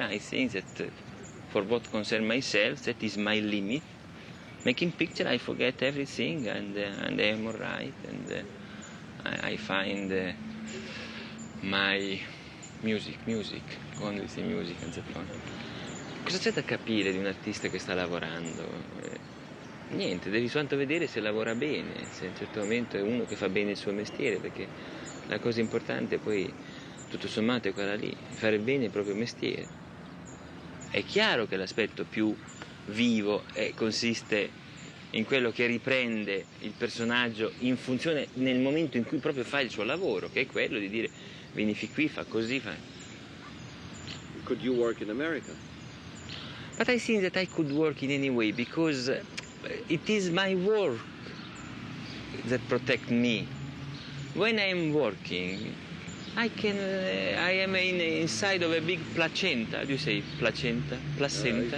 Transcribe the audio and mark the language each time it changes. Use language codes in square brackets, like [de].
[en] I think that for what concerns myself, that is my limit. Making picture, I forget everything, and I am all right, and I find my music, go on with the music and so on. [it] Cosa c'è da capire di un artista che sta lavorando? Niente, devi soltanto vedere se lavora bene, se a un certo momento è uno che fa bene il suo mestiere, perché la cosa importante poi, tutto sommato, è quella lì, fare bene il proprio mestiere. È chiaro che l'aspetto più vivo consiste in quello che riprende il personaggio in funzione nel momento in cui proprio fa il suo lavoro, che è quello di dire vieni qui, fa così, fa. [en] Could you work in America? But I think that I could work in any way, because it is my work that protects me. When I am working, I am inside of a big placenta. Do you say placenta? Placenta?